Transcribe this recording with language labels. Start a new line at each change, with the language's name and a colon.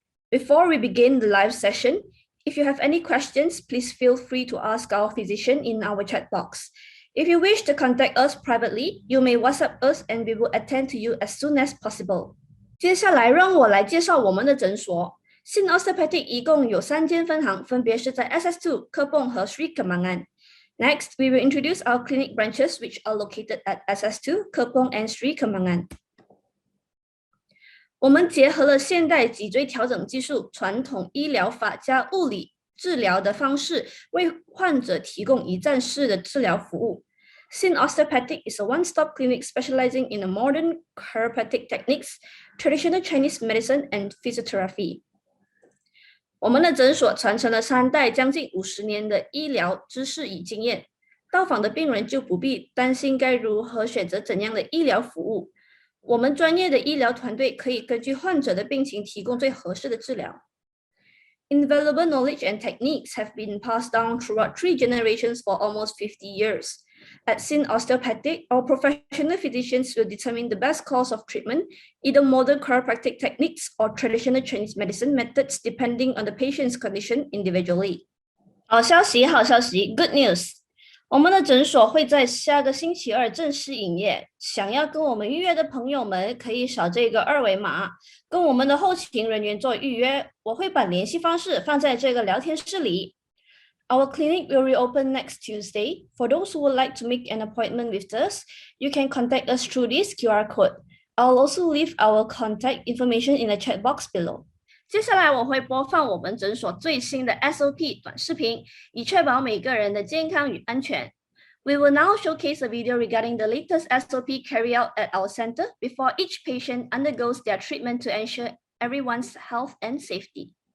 English: Before we begin the live session, if you have any questions, please feel free to ask our physician in our chat box. If you wish to contact us privately, you may WhatsApp us and we will attend to you as soon as possible.
Chinese: 接下来让我来介绍我们的诊所。Sin Osteopathic 一共有3间分行，分别是在 SS2、科蹦和 Sri Kembangan.
English: Next, we will introduce our clinic branches, which are located at SS2, Kepong, and Sri Kembangan.
Chinese: 我们结合了现代脊椎调整技术、传统医疗法加物理治疗的方式，为患者提供一站式的治疗服务。
English: Sin Osteopathic is a one-stop clinic specializing in the modern chiropractic techniques, traditional Chinese medicine, and physiotherapy.
Chinese: 我们的诊所传承了3代将近50年的医疗知识与经验，到访的病人就不必担心该如何选择怎样的医疗服务。我们专业的医疗团队可以根据患者的病情提供最合适的治疗。
English: Invaluable knowledge and techniques have been passed down throughout 3 generations for almost 50 years. At Sin Osteopathic, our professional physicians will determine the best course of treatment, either modern chiropractic techniques or traditional Chinese medicine methods, depending on the patient's condition individually.
Chinese: 好消息，好消息 ，
English: Good news！
Chinese: 我们的诊所会在下个星期二正式营业。想要跟我们预约的朋友们，可以扫这个2维码，跟我们的后勤人员做预约。我会把联系方式放在这个聊天室里。
English: Our clinic will reopen next Tuesday. For those who would like to make an appointment with us, you can contact us through this QR code. I'll also leave our contact information in the chat box below.
Chinese: 接下来我会播放我们诊所最新的 SOP 短视频，以确保每个人的健康与安全。
English: We will now showcase a video regarding the latest SOP carried out at our center before each patient undergoes their treatment to ensure everyone's health and safety.